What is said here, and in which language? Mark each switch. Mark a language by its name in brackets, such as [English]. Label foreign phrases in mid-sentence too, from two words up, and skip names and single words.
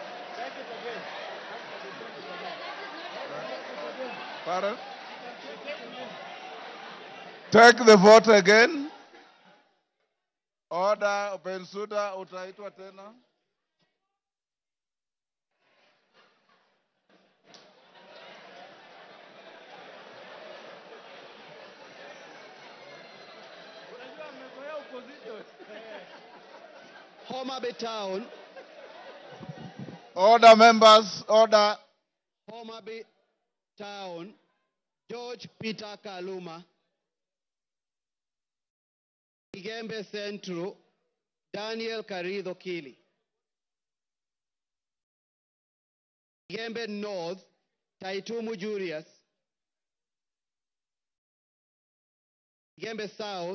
[English] Pardon? Take the vote again. Order, [Swahili] Bensuda, utaitwa tena. [English] Homa Bay Town. Order, members, order. Homa Bay Town. George Peter Kaluma. Igembe Central. Daniel Karido Kili. Igembe North. Taitumu Julius. Igembe South.